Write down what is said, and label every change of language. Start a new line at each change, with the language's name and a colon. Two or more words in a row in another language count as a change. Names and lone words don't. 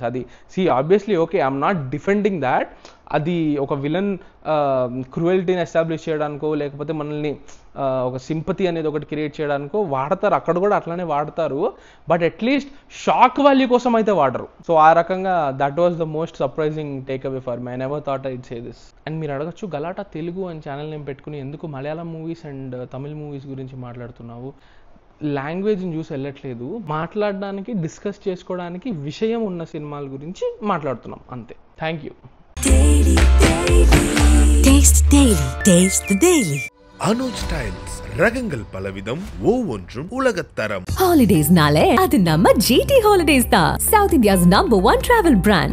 Telugu: అది
English: obviously okay, I'm not defending that.
Telugu: అది ఒక
English: villain cruelty
Telugu: ఎస్టాబ్లిష్ చేయడానికో, లేకపోతే మనల్ని ఒక సింపతి అనేది ఒకటి క్రియేట్ చేయడానికో వాడతారు, అక్కడ కూడా అట్లానే వాడతారు.
English: but at least shock value
Telugu: కోసం అయితే వాడరు.
English: సో
Telugu: ఆ రకంగా
English: that was the most surprising takeaway for me. I never thought I'd say this.
Telugu: అండ్ మీరు అడగచ్చు, గలాటా తెలుగు అని
English: channel name
Telugu: పెట్టుకుని ఎందుకు
English: Malayalam movies and Tamil movies
Telugu: గురించి మాట్లాడుతున్నావు? లాంగ్వేజ్ని చూసి వెళ్ళట్లేదు, మాట్లాడడానికి, డిస్కస్ చేసుకోవడానికి విషయం ఉన్న సినిమాల గురించి మాట్లాడుతున్నాం అంతే.
English: thank you.
Tamil: அனுஜ் ஸ்டைல்ஸ் ரகங்கள் பலவிதம், ஒவ்வொன்றும் உலகத்தரம். Holidays nale adu namma GT Holidays da,
English: South India's #1 travel brand.